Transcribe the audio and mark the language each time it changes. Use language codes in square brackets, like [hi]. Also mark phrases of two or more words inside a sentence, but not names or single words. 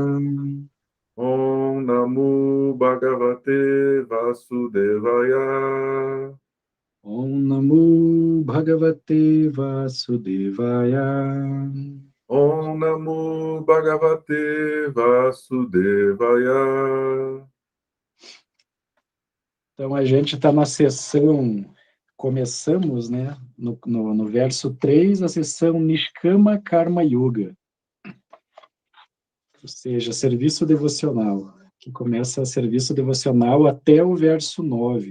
[sa] ॐ नमो भगवते वासुदेवाय. ॐ नमो भगवते वासुदेवाय. ॐ नमो भगवते वासुदेवाय. [pt] Então, a gente está na sessão, começamos, né, no verso 3, a sessão [sa] निष्काम कर्म योग, [pt] ou seja, serviço devocional, que começa serviço devocional até o verso 9.